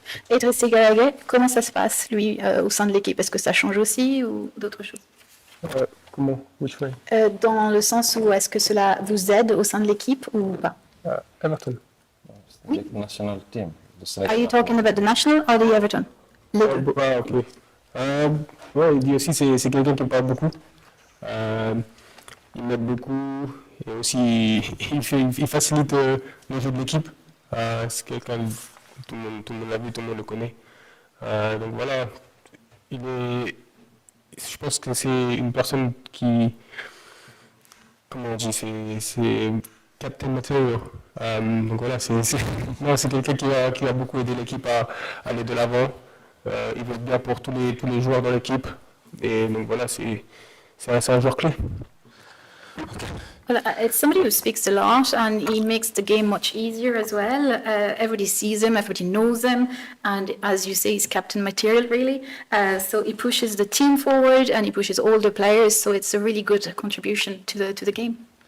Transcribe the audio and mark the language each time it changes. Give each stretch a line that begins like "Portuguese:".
French: Idriss Gallagher, comment ça se passe, lui, au sein de l'équipe? Est-ce que ça change aussi ou d'autres choses? Comment?
English: Which way?
French: Dans le sens où est-ce que cela vous aide au sein de l'équipe ou pas?
English: Everton.
French: Oui.
English: National team. Are you talking about the national or the Everton? Okay.
French: Ouais, il dit aussi c'est quelqu'un qui parle beaucoup. Il m'aide beaucoup et aussi il facilite le jeu de l'équipe. C'est quelqu'un, tout le monde l'a vu, tout le monde le connaît. Donc voilà, je pense que c'est une personne qui, comment on dit, c'est
English: captain material.
French: Donc voilà, non, c'est quelqu'un qui a beaucoup aidé l'équipe à aller de l'avant. Il veut bien pour tous les joueurs dans l'équipe. Et donc voilà, c'est un joueur clé.
English: Well, it's somebody who speaks a lot, and he makes the game much easier as well. Everybody sees him, everybody knows him, and as you say, he's captain material, really. So he pushes the team forward, and he pushes all the players, so it's a really good contribution to the game.